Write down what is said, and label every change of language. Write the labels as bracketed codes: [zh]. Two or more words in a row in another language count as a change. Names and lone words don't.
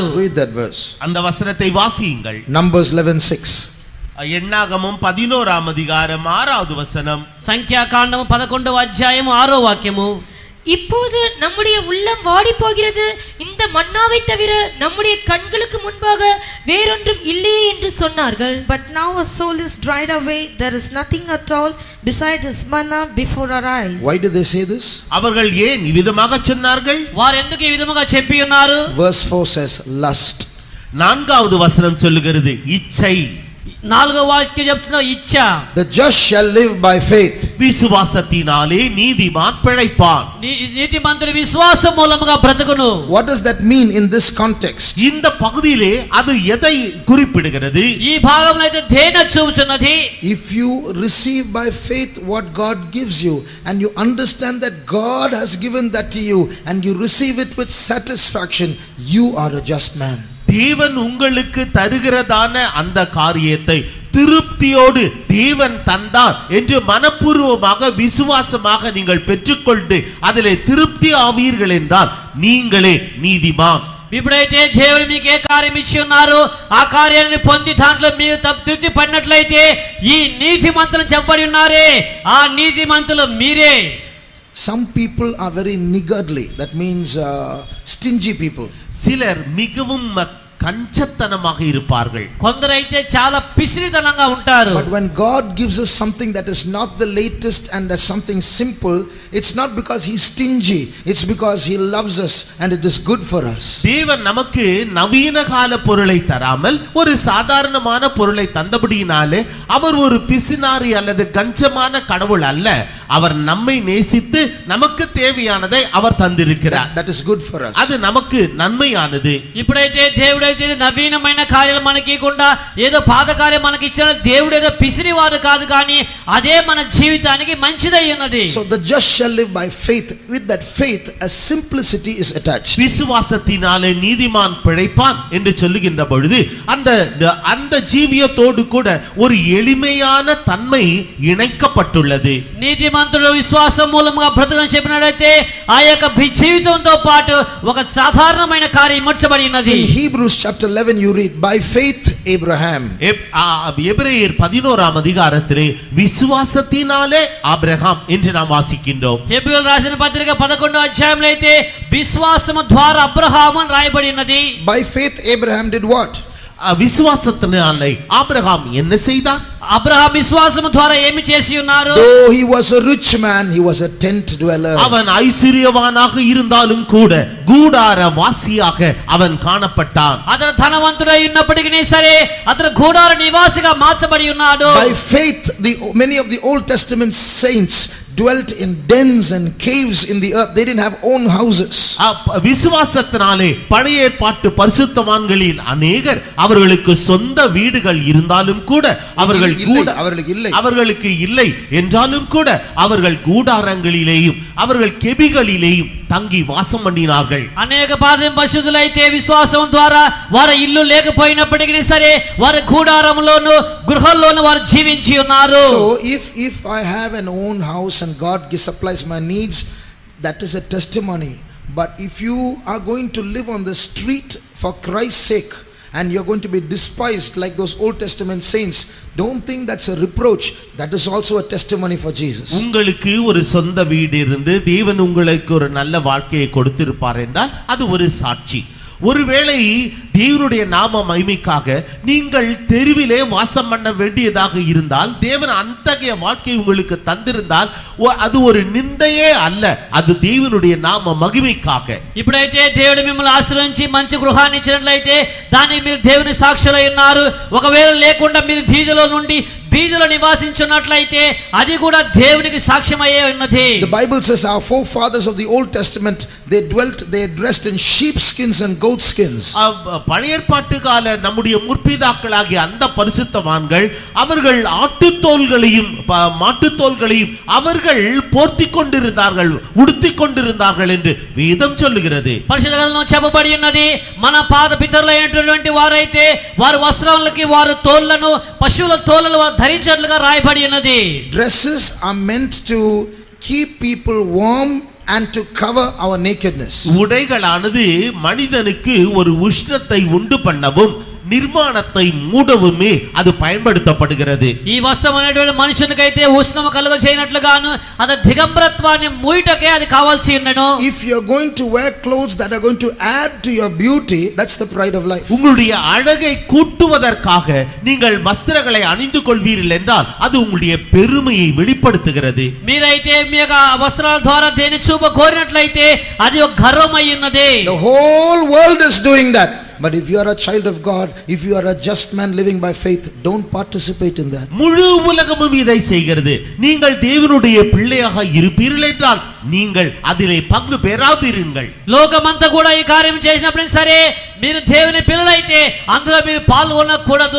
[en] Read that verse. [ta] அந்த வசனத்தை வாசியுங்கள். [en] Numbers 11:6. [ta] எண்ணாகமம் 11ஆம் அதிகாரம் 6வது வசனம். [te] సంఖ్యాకాండము 11వ అధ్యాయము 6వ వాక్యము. [ta] இப்போது நம்முடைய உள்ளம் வாடி போகிறது, இந்த மன்னாவை தவிர நம்முடைய கண்களுக்கு முன்பாக வேறொன்றும் இல்லையே என்று சொன்னார்கள். [en] But now our soul is dried away, there is nothing at all besides this manna before our eyes. Why did they say this? [ta] அவர்கள் ஏன் இவ்விதமாக சொன்னார்கள்? [te] వారు ఎందుకు ఈ విధముగా చెప్పి ఉన్నారు? [en] Verse 4 says lust. [ta] 4வது வசனம் சொல்லுகிறது இச்சை. [te] 4వ వాక్యం చెప్తున్న ఇచ్చ. [en] The just shall live by faith. [ta] விசுவாசத்தினாலே நீதிமான் பிழைப்பான். [te] నీతిమంతుడు విశ్వాసం మూలముగా బ్రతుకును. [en] What does that mean in this context? [ta] இந்த பகுதியிலே அது எதை குறிப்பிடுகிறது? [te] ఈ భాగంలో అయితే దేని చూపుచున్నది? [en] If you receive by faith what God gives you and you understand that God has given that to you and you receive it with satisfaction, you are a just man. [ta] தேவன் உங்களுக்கு தருகிறதான அந்த காரியத்தை திருப்தியோடு தேவன் தந்தார் என்று மனப்பூர்வமாக விசுவாசமாக நீங்கள் பெற்றுக்கொண்டு அதிலே திருப்தி ஆவீர்கள் என்றால் நீங்களே நீதிமான். [te] ఇప్పుడైతే దేవుడు మీకు ఏ కార్యం ఇచ్చి ఉన్నారు ఆ కార్యాన్ని పొంది దాంట్లో మీరు తృప్తి పడినట్లయితే ఈ నీతిమంతులు చెప్పబడి ఉన్నారే ఆ నీతిమంతులు మీరే. [en] Some people are very niggardly, that means stingy people. [ta] சிலர் மிகவும் கஞ்சத்தனமாக இருப்பார்கள். [te] కొందరైతే చాలా పిసిరితనంగా ఉంటారు. [en] But when God gives us something that is not the latest and that's something simple, it's not because he's stingy, it's because he loves us and it is good for us. [ta] தேவன் நமக்கு நவீன கால பொருளை தராமல் ஒரு சாதாரணமான பொருளை தந்தபடியினாலே அவர் ஒரு பிசினாரி அல்லது கஞ்சமான கடவுள் அல்ல. அவர் நம்மை நேசித்து நமக்கு தேவையானதை அவர் தந்திருக்கிறார். [en] That is good for us. [ta] அது நமக்கு நன்மையானது. [te] ఇప్పుడైతే దేవుడైతే నవీనమైన కార్యాలు మనకి ఇవ్వకుండా ఏదో పాత కార్యం మనకి ఇచ్చాడు. దేవుడు ఏదో పిసిరివాడు కాదు కానీ అదే మన జీవితానికి మంచిదై ఉన్నది. [en] So the just shall live by faith. With that faith a simplicity is attached. [ta] விசுவாசத்தினாலே நீதிமான் பிழைப்பான் என்று சொல்லுகின்ற பொழுது அந்த ஜீவியத்தோடு கூட ஒரு எளிமையான தன்மை இணைக்கப்பட்டுள்ளது. [te] నీతిమంతుడు విశ్వాసం మూలముగా బ్రతుకని చెప్పినట్లయితే ఆ యొక్క జీవితంతో పాటు ఒక సాధారణమైన కార్యం ఇమర్చబడి ఉన్నది. [en] In Hebrews chapter 11 you read by faith Abraham. [ta] எபிரேயர் 11ஆம் அதிகாரத்திலே விசுவாசத்தினாலே ஆபிரகாம் என்று நாம் வாசிக்கின்றோம். [te] హెబ్రీయులకు రాసిన పత్రిక 11వ అధ్యాయంలో అయితే విశ్వాసము ద్వారా అబ్రహాము అని రాయబడి ఉన్నది. [en] By faith Abraham did what? [ta] விசுவாசத்தினாலே ஆபிரகாம் என்ன செய்தார்? [te] అబ్రహాము విశ్వాసము ద్వారా ఏమి చేసి ఉన్నారు? [en] Though he was a rich man, he was a tent dweller. [ta] அவன் ஐஸ்வர்யவானாக இருந்தாலும் கூட கூடார வாசியாக அவன் காணப்பட்டான். [te] అతను ధనవంతుడై ఉన్నప్పటికీ సరే అతను గూడార నివాసిగా మార్చబడి ఉన్నాడు. [en] By faith many of the Old Testament saints dwelt in dens and caves in the earth. They didn't have own houses. [ta] விசுவாசத்தினாலே பழைய ஏற்பாட்டு பரிசுத்தவான்களில் அநேகர் அவர்களுக்கு சொந்த வீடுகள் இருந்தாலும் கூட அவர்களுக்கு இல்லை என்றாலும் கூட அவர்கள் கூடாரங்களிலேயும் அவர்கள் கெபிகளிலேயும் தங்கி வாசம் பண்ணினார்கள். [te] అనేక పరిశుద్ధులైతే విశ్వాసం ద్వారా వారి ఇల్లు లేకపోయినప్పటికీ సరే వారి కూడారంలోను గృహంలోను వారు జీవించి ఉన్నారు. [en] So if I have an own house and God supplies my needs, that is a testimony. But if you are going to live on the street for Christ's sake and you're going to be despised like those Old Testament saints, don't think that's a reproach. That is also a testimony for Jesus. [ta] உங்களுக்கு ஒரு சொந்த வீடு இருந்து தேவன் உங்களுக்கு ஒரு நல்ல வாழ்க்கையை கொடுத்திருப்பார் என்றால் அது ஒரு சாட்சி. ஒருவேளை தேவனுடைய நாம மகிமைக்காக நீங்கள் தெருவிலே வாசம் பண்ண வேண்டியதாக இருந்தால் தேவன் அத்தகைய வாழ்க்கை உங்களுக்கு தந்திருந்தால் அது ஒரு நிந்தையே அல்ல, அது தேவனுடைய நாம மகிமைக்காக. [te] ఇప్పుడైతే దేవుడు మిమ్మల్ని ఆశ్రయించి మంచి గృహాన్ని ఇచ్చినట్లయితే దానికి మీరు దేవుని సాక్షులై ఉన్నారు. ఒకవేళ లేకుండా మీరు వీధిలో నివాసించున్నట్లయితే అది కూడా దేవునికి సాక్ష్యమయ్యే ఉన్నది. [en] The Bible says our forefathers of the Old Testament they dressed in sheep skins and goat skins. [ta] பழைய ஏற்பாட்டு கால நம்முடைய முற்பிதாக்களாகிய அந்த பரிசுத்தவான்கள் அவர்கள் ஆட்டுத்தோல்களையும் மாட்டுத்தோல்களையும் அவர்கள் போர்த்திக் கொண்டிருந்தார்கள், உடுத்திக் கொண்டிருந்தார்கள் என்று வேதம் சொல்லுகிறது. [te] పరిశుద్ధ గ్రంథంలో చెప్పబడి ఉన్నది మన పాత పితరులైనటువంటి వారైతే వారి వస్త్రాలకి వారు తోళ్లను పశువుల తోళ్లను ధరించినట్లుగా రాయబడి ఉన్నది. [en] Dresses are meant to keep people warm and to cover our nakedness. [ta] உடைகளானது மனிதனுக்கு ஒரு உஷ்ணத்தை உண்டு பண்ணவும் నిర్మాణத்தை மூடவுமே அது பயன்படுத்தப்படுகிறது. [te] ఈ వస్త్రం అనేటువంటి మనుషునికైతే ఉష్ణము కలుగ చేయనట్లుగాను అది దిగంబరత్వాన్ని మూయటకే అది కావాల్సి ఉన్నను. [en] If you are going to wear clothes that are going to add to your beauty, that's the pride of life. [ta] உங்களுடைய அழகை கூட்டுவதற்காக நீங்கள் வஸ்திரங்களை அணிந்து கொள்வீர்கள் என்றால் அது உங்களுடைய பெருமையை வெளிப்படுத்துகிறது. [te] మీరైతే మీ యొక్క వస్త్రాల ద్వారా దేని చూప కోరినట్లయితే అది ఒక గర్వమై ఉన్నది. [en] The whole world is doing that. But if you are a child of God, if you are a just man living by faith, don't participate in that. [ta] முழு உலகமும் இதை செய்கிறது. நீங்கள் தேவனுடைய பிள்ளையாக இருப்பீர்கள் என்றால் நீங்கள் அதிலே பங்கு பெறாதிருங்கள். [te] లోకమంతా కూడా ఈ కార్యం చేసినప్పుడు సరే మీరు దేవుని పిల్లలైతే అందులో మీరు పాల్గొనకూడదు.